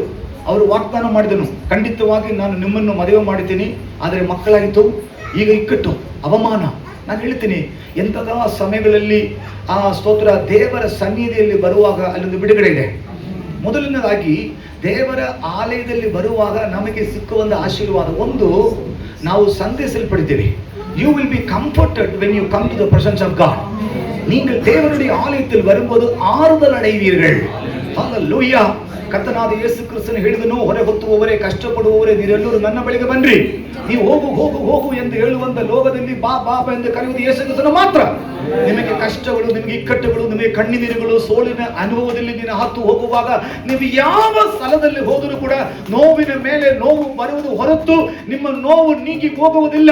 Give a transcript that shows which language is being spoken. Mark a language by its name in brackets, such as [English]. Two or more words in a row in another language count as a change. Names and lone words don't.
[Kannada] ಅವರು ವಾಗ್ದಾನ ಮಾಡಿದನು, ಖಂಡಿತವಾಗಿ ನಾನು ನಿಮ್ಮನ್ನು ಮದುವೆ ಮಾಡಿದ್ದೀನಿ, ಆದರೆ ಮಕ್ಕಳಾಯಿತು, ಈಗ ಇಕ್ಕಟ್ಟು, ಅವಮಾನ. ನಾನು ಹೇಳ್ತೀನಿ, ಎಂಥದ ಸಮಯಗಳಲ್ಲಿ ಆ ಸ್ತೋತ್ರ ದೇವರ ಸನ್ನಿಧಿಯಲ್ಲಿ ಬರುವಾಗ ಅಲ್ಲೊಂದು ಬಿಡುಗಡೆ ಇದೆ. ಮೊದಲನೇದಾಗಿ ದೇವರ ಆಲಯದಲ್ಲಿ ಬರುವಾಗ ನಮಗೆ ಸಿಕ್ಕುವಂಥ ಆಶೀರ್ವಾದ ಒಂದು, ನಾವು ಸಂತೈಸಲ್ಪಡ್ತೀವಿ. [English] you will be comforted when you come to the presence of God. [Tamil] நீங்கள் தேவனுடைய ஆலயத்தில் வரும்போது ஆறுதல் அடைவீர்கள். ஹalleluya. [Kannada] ಕರ್ತನಾದ ಯೇಸು ಕ್ರಿಸ್ತನು ಹೇಳಿದನು, ಹೊರೆ ಹೊತ್ತುವವರೇ, ಕಷ್ಟಪಡುವವರೇ, ನೀರೆಲ್ಲರೂ ನನ್ನ ಬಳಿಗೆ ಬನ್ನಿರಿ. ನೀವು ಹೋಗು ಹೋಗು ಹೋಗು ಎಂದು ಹೇಳುವಂತ ಲೋಕದಲ್ಲಿ ಬಾ ಬಾ ಎಂದು ಕರೆಯುವುದು ಯೇಸು ಕ್ರಿಸ್ತನು ಮಾತ್ರ. ನಿಮಗೆ ಕಷ್ಟಗಳು, ನಿಮಗೆ ಇಕ್ಕಟ್ಟುಗಳು, ನಿಮಗೆ ಕಣ್ಣೀರುಗಳು, ಸೋಲಿನ ಅನುಭವದಲ್ಲಿ ನೀನು ಹತ್ತು ಹೋಗುವಾಗ ನೀವು ಯಾವ ಸ್ಥಳದಲ್ಲಿ ಹೋದರೂ ಕೂಡ ನೋವಿನ ಮೇಲೆ ನೋವು ಬರುವುದು ಹೊರತು ನಿಮ್ಮ ನೋವು ನೀಗಿ ಹೋಗುವುದಿಲ್ಲ.